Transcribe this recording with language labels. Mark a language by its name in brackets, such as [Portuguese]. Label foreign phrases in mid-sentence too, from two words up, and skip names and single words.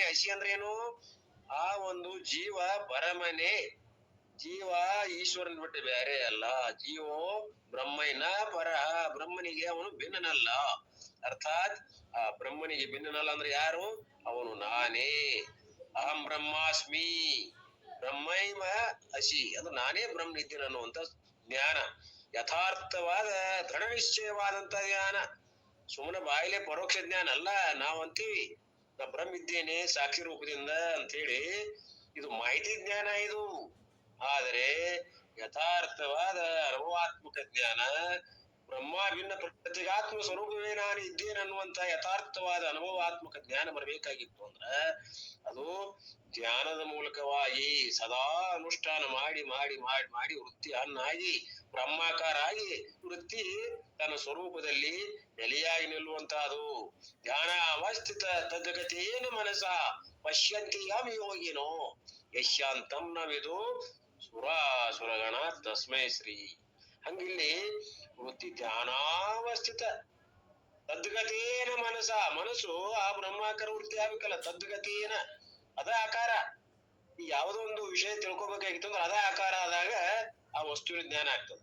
[Kannada] ಹಸಿ ಅಂದ್ರೆ ಏನು? ಆ ಒಂದು ಜೀವ ಪರಮನೆ, ಜೀವ ಈಶ್ವರನ್ ಬಿಟ್ಟು ಬೇರೆ ಅಲ್ಲ. [Sanskrit] ಜೀವೋ ಬ್ರಹ್ಮೈನ ಪರ, [Kannada] ಬ್ರಹ್ಮನಿಗೆ ಅವನು ಭಿನ್ನನಲ್ಲ. ಅರ್ಥಾತ್ ಆ ಬ್ರಹ್ಮನಿಗೆ ಭಿನ್ನನಲ್ಲ ಅಂದ್ರೆ ಯಾರು? ಅವನು ನಾನೇ. [Sanskrit] ಅಹಂ ಬ್ರಹ್ಮಾಸ್ಮಿ, ಬ್ರಹ್ಮೈವ ಅಸಿ, [Kannada] ಅದು ನಾನೇ ಬ್ರಹ್ಮ ಇದ್ದೇನೆ ಅನ್ನುವಂತ ಜ್ಞಾನ, ಯಥಾರ್ಥವಾದ ದೃಢ ನಿಶ್ಚಯವಾದಂತ ಜ್ಞಾನ. ಸುಮ್ಮನೆ ಬಾಯಿಲೆ ಪರೋಕ್ಷ ಜ್ಞಾನ ಅಲ್ಲ. ನಾವ್ ಅಂತೀವಿ ನಾ ಬ್ರಹ್ಮ ಇದ್ದೇನೆ ಸಾಕ್ಷಿ ರೂಪದಿಂದ ಅಂತ ಹೇಳಿ, ಇದು ಮಾಹಿತಿ ಜ್ಞಾನ ಇದು. ಆದರೆ ಯಥಾರ್ಥವಾದ ಅನುಭವಾತ್ಮಕ ಜ್ಞಾನ, ಬ್ರಹ್ಮ ಭಿನ್ನ ಪ್ರತ್ಯೇಗಾತ್ಮ ಸ್ವರೂಪವೇ ನಾನು ಇದ್ದೇನೆ ಅನ್ನುವಂತ ಯಥಾರ್ಥವಾದ ಅನುಭವಾತ್ಮಕ ಜ್ಞಾನ ಬರಬೇಕಾಗಿತ್ತು ಅಂದ್ರ ಅದು ಧ್ಯಾನದ ಮೂಲಕವಾಗಿ ಸದಾ ಅನುಷ್ಠಾನ ಮಾಡಿ ಮಾಡಿ ಮಾಡಿ ಮಾಡಿ ವೃತ್ತಿ ಹಣ್ಣಾಗಿ ಬ್ರಹ್ಮಾಕಾರ ಆಗಿ ವೃತ್ತಿ ತನ್ನ ಸ್ವರೂಪದಲ್ಲಿ ನೆಲೆಯಾಗಿ ನಿಲ್ಲುವಂತಹದು. [Sanskrit] ಧ್ಯಾನ ಅವಸ್ಥಿತ ತದ್ಗತೇನ ಮನಸ ಪಶ್ಯಂತಿ ಯಂ ಯೋಗಿನೋ ಯಶ್ಯಾಂತಂ ನ ವಿದು ಸುರಾಸುರಗಣ ತಸ್ಮೈ ಶ್ರೀ. [Kannada] ಹಂಗಿಲ್ಲಿ ವೃತ್ತಿ [Sanskrit] ಧ್ಯಾನಾವಸ್ಥಿತ ತದ್ಗತೇನ ಮನಸ, [Kannada] ಮನಸ್ಸು ಆ ಬ್ರಹ್ಮಾಕಾರ ವೃತ್ತಿ ಆಗ್ಬೇಕಲ್ಲ. ತದ್ಗತೇನ ಅದ ಆಕಾರ. ಈ ಯಾವುದೋ ಒಂದು ವಿಷಯ ತಿಳ್ಕೊಬೇಕಾಗಿತ್ತು ಅಂದ್ರೆ ಅದ ಆಕಾರ ಆದಾಗ ಆ ವಸ್ತುವಿನ ಜ್ಞಾನ ಆಗ್ತದೆ.